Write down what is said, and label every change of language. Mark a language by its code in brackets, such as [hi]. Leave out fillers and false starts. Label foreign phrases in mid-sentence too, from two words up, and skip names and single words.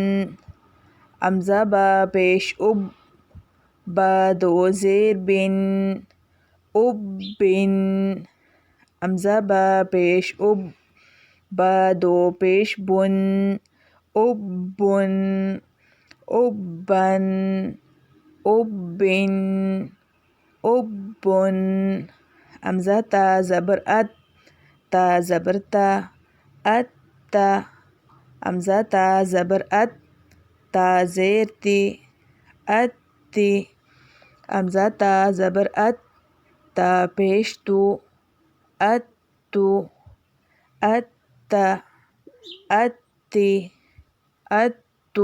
[ur] امزہ با پیش اب، با 2 زیر بن، اب بن۔ امزہ با پیش اب، با 2 پیش بن، اب بن، اب بن، اب بن، اب بن۔ امزہ تا زبر ات، تا زبر تا، ات تا۔ امزہ تا زبر ات، تا زیر تی، ات تی۔ امزہ تا زبر ات، تا پیش تو، ات تو، ات تا، ات تی، ات تو۔